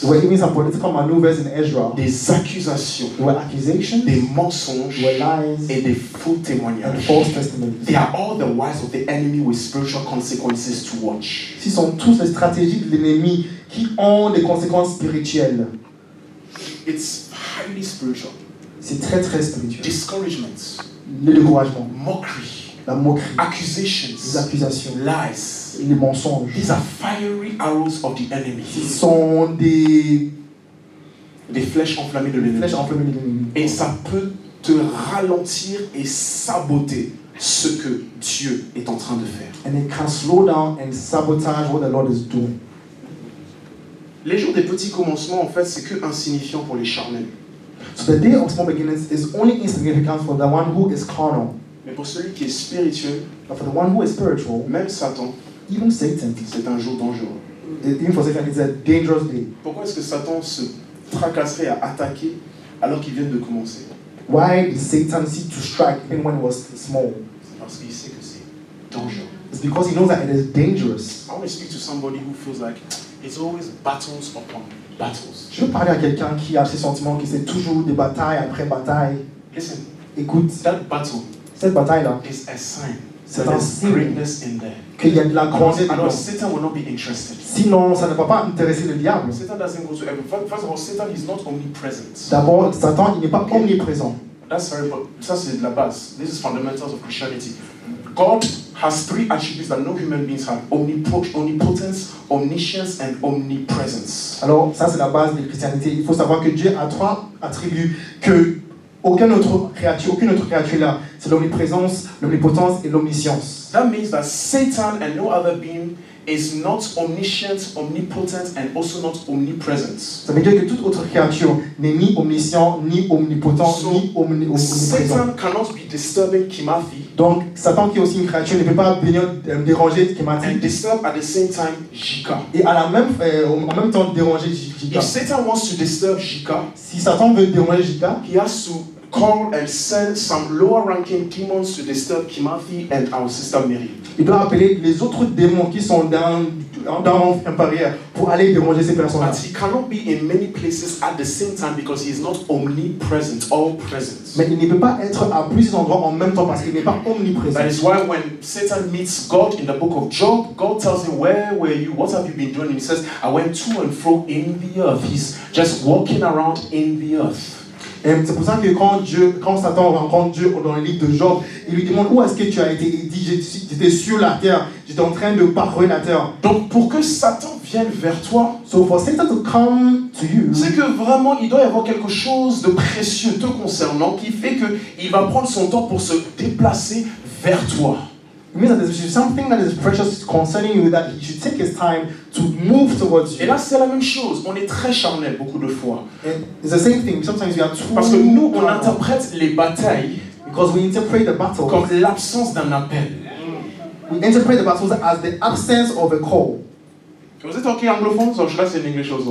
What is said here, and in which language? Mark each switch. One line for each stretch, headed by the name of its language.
English: There were even some political maneuvers in Ezra.
French: Des accusations,
English: There were accusations,
French: des mensonges
English: there were lies,
French: et des faux
English: and
French: témoignages.
English: false testimonies. They are all the wiles of the enemy with spiritual consequences to watch.
French: Ce sont tous les stratégies de l'ennemi qui ont des conséquences spirituelles.
English: It's highly spiritual.
French: C'est très très spirituel.
English: Discouragements,
French: Le découragement,
English: mockery,
French: la moquerie, les
English: accusations,
French: accusations,
English: lies.
French: les mensonges.
English: These are fiery arrows of the enemy.
French: Ce sont des Des flèches enflammées de l'ennemi. flèches enflammées de l'ennemi. Et ça peut te ralentir et saboter ce que Dieu est en train de faire.
English: And it can slow down and sabotage what the Lord is doing.
French: Les jours des petits commencements, en fait, c'est que insignifiant pour les charnels.
English: So the day of small beginnings is only insignificant for the one who is carnal.
French: Mais pour celui qui est spirituel,
English: But for the one who is spiritual,
French: même Satan,
English: even Satan,
French: c'est un jour dangereux.
English: even for Satan, it's a dangerous day.
French: Pourquoi est-ce que Satan se tracasserait à attaquer alors qu'il vient de commencer?
English: Why did Satan seek to strike even when it was small?
French: C'est parce qu'il sait que c'est dangereux.
English: It's because he knows that it is dangerous. I want to speak to somebody who feels like it's always battles upon battles.
French: Je veux parler à quelqu'un qui a ces sentiments, qui c'est toujours des batailles après batailles.
English: Listen,
French: Écoute,
English: that battle
French: cette bataille-là,
English: is a sign
French: c'est
English: that
French: un
English: there's
French: signe
English: greatness in there.
French: qu'il y a de la grandeur dedans.
English: Alors Satan will not be interested.
French: Sinon, ça ne va pas intéresser le diable.
English: Satan doesn't go to heaven. First of all, Satan is not omnipresent.
French: D'abord, Satan, il n'est pas omniprésent.
English: That's very important.
French: Ça c'est de la base.
English: This is fundamentals of Christianity. God has three attributes that no human beings have: omnipotence, omniscience, and omnipresence.
French: Alors, ça, c'est la base de la christianité. Il faut savoir que Dieu a trois attributs que aucune autre créature là. C'est l'omniprésence, l'omnipotence et l'omniscience.
English: That means that Satan and no other being is not omniscient, omnipotent, and also not omnipresent.
French: Ça veut dire que toute autre créature n'est ni omniscient, ni omnipotent,
English: So,
French: ni omniprésent.
English: Satan cannot be disturbing Kimathi
French: Donc, Satan, qui est aussi une créature, ne peut pas venir déranger
English: and
French: Kémati
English: disturb at the same time Jika.
French: et en même temps déranger Jika.
English: If Satan wants to disturb Jika,
French: Si Satan veut déranger Jika,
English: he has to call and send some lower ranking demons to disturb Kimathi and our sister Mary.
French: il doit appeler les autres démons qui sont dans un barrière pour aller déranger ces personnes-là.
English: But he cannot be in many places at the same time because he is not omnipresent, all present.
French: Mais il ne peut pas être à plusieurs endroits en même temps parce qu'il n'est pas omniprésent.
English: That is why when Satan meets God in the book of Job, God tells him, "Where were you? What have you been doing?" And he says, "I went to and fro in the earth." He's just walking around in the earth.
French: Et c'est pour ça que quand Satan rencontre Dieu dans le livre de Job, il lui demande où est-ce que tu as été. Il dit j'étais sur la terre, j'étais en train de parcourir la terre. Donc pour que Satan vienne vers toi,
English: So for Satan to come to you,
French: c'est que vraiment il doit y avoir quelque chose de précieux te concernant qui fait qu'il va prendre son temps pour se déplacer vers toi.
English: it means that there's something that is precious concerning you that he should take his time to move towards
French: Et
English: you.
French: là c'est la même chose, on est très charnel beaucoup de fois.
English: And it's the same thing. Sometimes we are too
French: Parce que nous on
English: carnal
French: interprète les batailles
English: because we interpret the battle
French: comme l'absence d'un appel.
English: We interpret the battles as the absence of a call. Was it okay anglophones or should I say in English also?